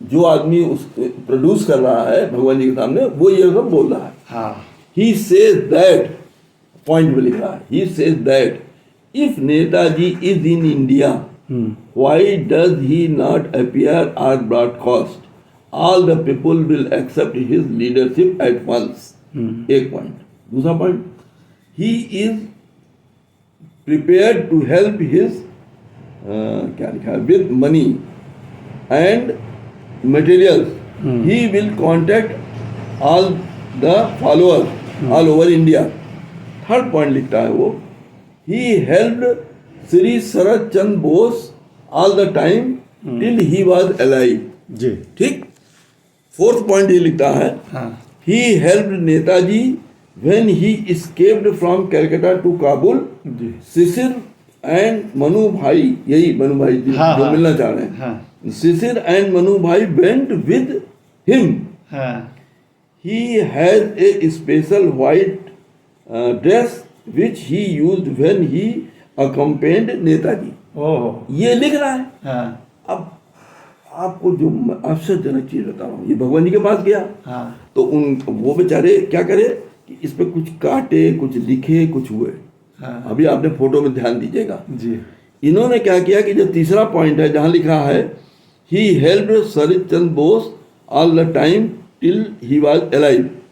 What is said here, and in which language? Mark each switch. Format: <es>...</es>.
<hi>जो आदमी उस प्रोड्यूस कर रहा है भगवान जी के सामने, वो ये सब बोल रहा है। हाँ।</hi> <en>he says that,</en> <hi>पॉइंट में लिख रहा है,</hi> <en>He says that if Netaji is in India, why does he not appear at broadcast? All the people will accept his leadership at once.</en> <hi>एक पॉइंट। दूसरा point,</hi> <en>he is prepared to help his</en> <hi>क्या लिखा है,</hi> <en>with money and materials. He will contact all the followers all over India.</en> <hi>Third point लिखता है वो,</hi> <en>he helped Shri Sharad Chandra Bose all the time till he was alive.</en> <hi>जी। ठीक। Fourth point ये लिखता है, हाँ।</hi> <en>he helped Netaji when he escaped from Calcutta to Kabul.</en> <hi>Ji. Shishir and Manu भाई, यही मनु भाई जी हाँ, जो हाँ। मिलना चाह रहे हैं, हाँ।</hi> <en>Shishir and Manu भाई went with him.</en> <hi>हाँ।</hi> <en>He has a special white dress which he used when he accompanied Netaji. ओह।</en> <hi>ये लिख रहा है। हाँ। अब आपको जो आश्चर्यजनक चीज बता रहा हूँ, ये भगवान जी के पास गया, हाँ। तो वो बेचारे क्या करे कि इस पे कुछ काटे, कुछ लिखे, कुछ हुए। हाँ। अभी आपने फोटो में ध्यान दीजिएगा। जी। इन्होंने क्या किया कि जो तीसरा पॉइंट है जहाँ लिखा है</hi> <en>he helped Sharad Chandra Bose all the time till he was alive,</en>